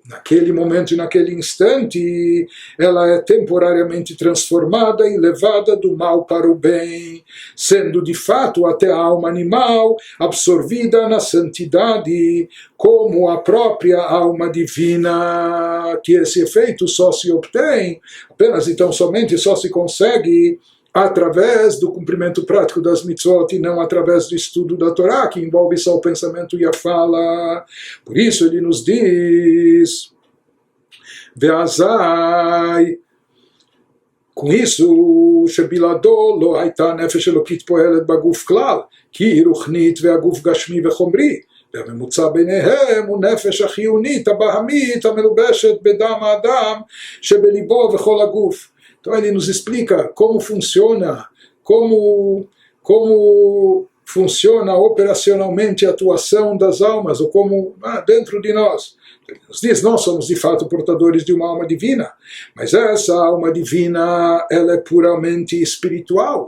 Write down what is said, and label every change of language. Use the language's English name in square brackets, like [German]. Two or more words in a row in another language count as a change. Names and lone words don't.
[Portuguese] Naquele momento e naquele instante, ela é temporariamente transformada e levada do mal para o bem, sendo de fato até a alma animal absorvida na santidade, como a própria alma divina, que esse efeito só se obtém, apenas então somente só se consegue através do cumprimento prático das mitzvot e não através do estudo da Torá, que envolve só o pensamento e a fala. Por isso ele nos diz, Veazai, com isso, [Hebrew] שבלעדו לא הייתה נפש אלוקית פועלת בגוף כלל, כי היא רוחנית והגוף גשמי וחומרי. והממוצע ביניהם הוא נפש החיונית, הבהמית, המלובשת בדם האדם, שבליבו וכל הגוף. [Portuguese] Então ele nos explica como funciona operacionalmente a atuação das almas, ou como dentro de nós. Ele nos diz, nós somos de fato portadores de uma alma divina, mas essa alma divina ela é puramente espiritual.